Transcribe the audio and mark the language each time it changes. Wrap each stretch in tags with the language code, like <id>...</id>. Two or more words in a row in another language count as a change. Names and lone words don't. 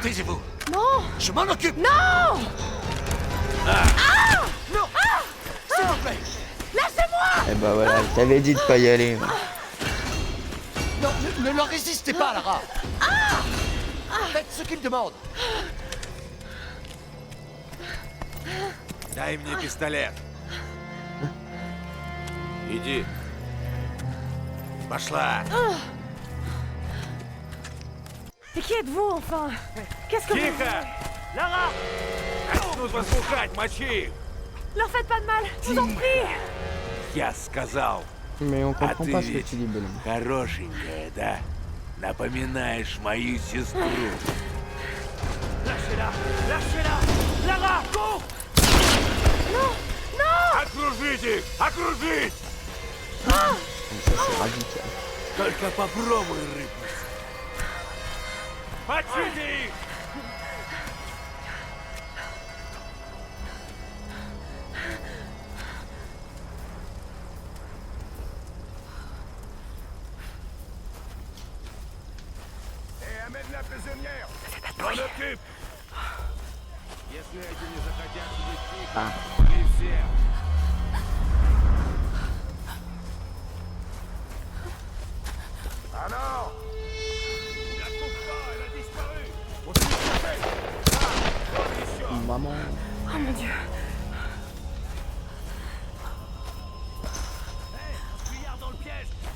<fr>Taisez-vous. Non! Je m'en occupe. Non! Non. S'il vous plaît. Eh bah voilà, je t'avais dit de pas y aller. Non, ne leur résistez pas, Lara. Faites ce qu'ils demandent.</fr> <ru>Дай мне пистолет. Иди. Пошла.</ru> <fr>Et qui êtes-vous, enfin? Qu'est-ce que vous...</fr> <ru>Тихо!</ru> <fr>Lara!</fr> <ru>Начнут возбухать, мочи их.</ru> <fr>Leur faites pas de mal, je vous en prie!</fr> <ru>Я сказал,</ru> <fr>Mais on</fr> <ru>а</ru> <fr>comprend</fr> <ru>ты</ru> <fr>pas ce que</fr> <ru>ведь</ru> <fr>tu dis, bonhomme.</fr> <ru>хорошенькая, да? Напоминаешь мою сестру.</ru> <fr>Lâchez-la! Lâchez-la! Lara, cours!</fr> <ru>Окружить их! Окружить!</ru> <fr>Ça, c'est radical.</fr> <ru>Только попробуй рыпнуться. Мочите их!</ru> <fr>Et amène la prisonnière. M'en occupe!</fr> <ru>Если эти не захотят сидеть тихо,</ru> <fr>Ah.</fr> <ru>вали всех!</ru> <fr>Ah non! La trouve pas, elle a disparu! On s'est cherché! Ah, position! Maman. Oh mon Dieu! Fuyard dans le piège!</fr>